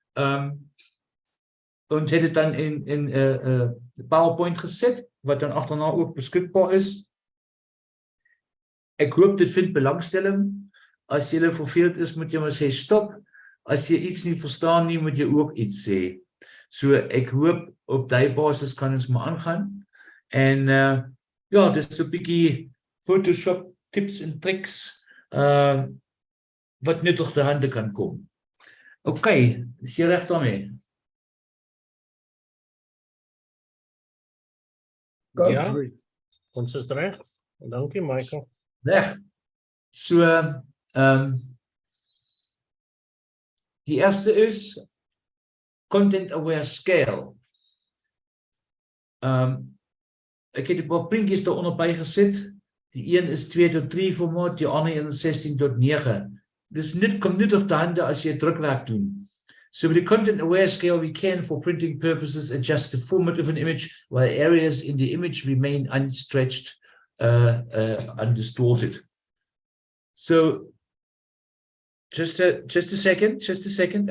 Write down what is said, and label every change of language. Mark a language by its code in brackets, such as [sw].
[af] En het dit dan in 'n PowerPoint gesit wat dan agterna ook beskikbaar is. Ek hoop dit vind belangstelling. As jy verveeld is, moet jy maar sê stop. As jy iets nie verstaan nie, moet jy ook iets sê. So ek hoop op daai basis kan ons maar aangaan. En ja, dis 'n bietjie Photoshop tips en tricks wat nuttig te hande kan kom. Okay, is jy reg daarmee? [en] Go [af] Ja. [en] for it. [af] Ons is reg. Dankie, Michael. Reg. So die eerste is content aware scale. Ek het 'n paar prentjies daaronder bygesit. Die een is 2:3 formaat, die ander een is 16:9. Dis kom nuttig te hande as jy drukwerk doen. [en] So with the content aware scale, we can, for printing purposes, adjust the format of an image while areas in the image remain unstretched, undistorted. So just a second.